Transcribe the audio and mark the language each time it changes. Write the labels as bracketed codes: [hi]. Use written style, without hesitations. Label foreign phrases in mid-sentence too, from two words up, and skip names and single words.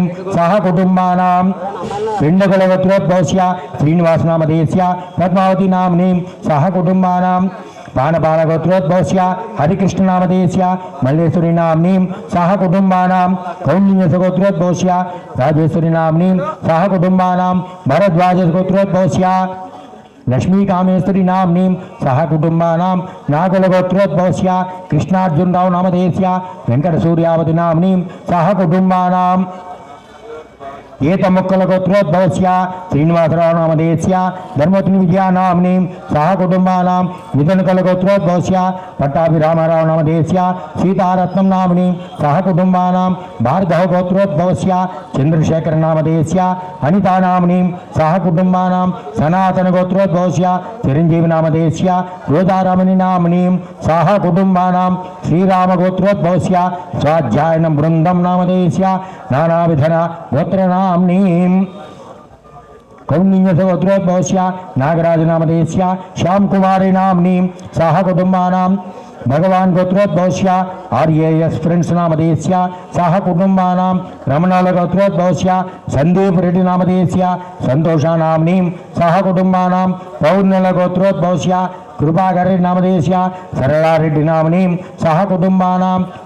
[sa] सह कुटुम्बानां पिंडकुल गोत्रोद्भवस्य श्रीनिवास नामधेयस्य पद्मावती नाम्नीं सह कुटुम्बानां पानपाल गोत्रोद्भवस्य हरिकृष्ण नामधेयस्य मल्लेश्वरी नाम्नीं सह कुटुम्बानां कौंडिन्य गोत्रोद्भवस्य राजेश्वरी नाम्नीं सह कुटुम्बानां भरद्वाज गोत्रोद्भवस्य लक्ष्मी कामेश्वरी नाम्नीं सह कुटुम्बानां नागुल गोत्रोद्भवस्य कृष्णार्जुनराव नामधेयस्य वेंकटसूर्यावती नाम्नीं सह कुटुम्बानां ఏతముక్కల గోత్రోద్భవస్య శ్రీనివాసరావు నామధేయస్య ధర్మోత్ని విజయ నామ్నీం సహ కుటుంబానాం మిథునకల గోత్రోద్భవస్య పట్టాభిరామారావు నామధేయస్య సీతారత్నం నామ్నీం సహ కుటుంబానాం భార్గవ గోత్రోద్భవస్య చంద్రశేఖర నామధేయస్య అనితా నామ్నీం సహ కుటుంబానాం సనాతన గోత్రోద్భవస్య చిరంజీవి నామధేయస్య రోజారమణి నామ్నీం సహ కుటుంబానాం శ్రీరామ గోత్రోద్భవస్య స్వాధ్యాయనం బృందం నామధేయస్య నానావిధన గోత్రనామ్నీం कौंडिन्य गोत्रोद्भवस्य नागराज नामधेयस्य श्याम कुमारी नाम्नीं सह कुटुम्बानां भगवान गोत्रोद्भवस्य आर्येएस फ्रेंड्स नामधेयस्य सह कुटुम्बानां रमणाल गोत्रोद्भवस्य संदीप रेड्डी नामधेयस्य संतोषा नाम्नीं सह कुटुम्बानां पौर्णल गोत्रोद्भवस्य कृपाकर नामधेयस्य सरला रेड्डी नाम्नीं सह कुटुम्बानां